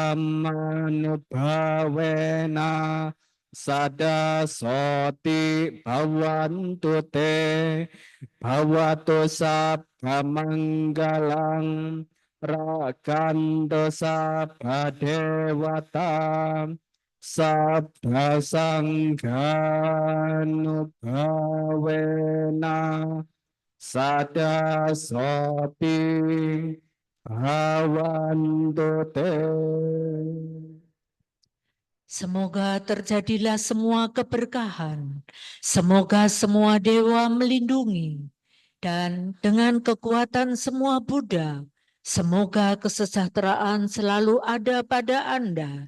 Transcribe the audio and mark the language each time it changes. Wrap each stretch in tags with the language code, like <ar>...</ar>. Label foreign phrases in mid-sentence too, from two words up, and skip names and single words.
<pi>dhammanubhavena sada soti bhavantu te Bhavato sabba manggalang rakkhando sabba dewata Sabda sanghanubhavena sada soti bhavantu te.</pi> <id>Semoga terjadilah semua keberkahan. Semoga semua dewa melindungi. Dan dengan kekuatan semua Buddha, semoga kesejahteraan selalu ada pada Anda.</id>